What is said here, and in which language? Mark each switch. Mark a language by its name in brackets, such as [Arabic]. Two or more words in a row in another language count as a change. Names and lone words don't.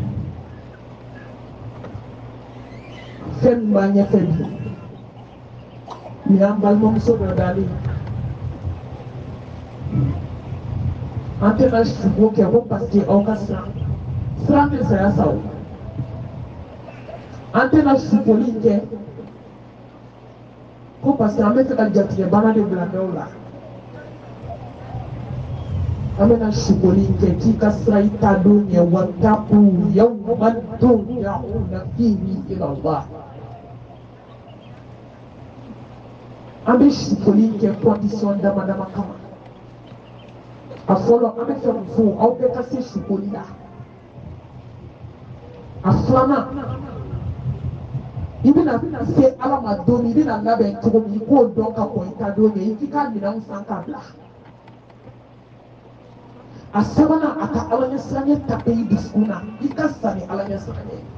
[Bambara] fɛn min b'a ɲɛfɛ bi nin y'an balimamuso dɔ dalen an tɛna sugo kɛ ko [French] parce que [Bambara] aw ka siran tɛ saya sa o an tɛna sugoli kɛ ko [French] parce que [Bambara] an bɛ fɛ ka jatigɛ bana de bila dɔw la an bɛna sugoli kɛ k'i ka sira i ta don ɲɛ wataku [Arabic] yawman turja'una fihi ila Allah [Bambara] an bɛ sugoli kɛ condition dama dama kama a fɔlɔ an bɛ fɛ k'o fɔ aw bɛɛ ka se sugoli la a filanan i bɛna se ala ma don min i bɛna labɛn cogo min i k'o dɔn ka kɔn i ta don ɲɛ i k'i ka minɛnw san k'a bila a sabanan a ka ala ɲɛ siranɲɛ tape i dusukun na i ka sa ni ala ɲɛ siranɲɛ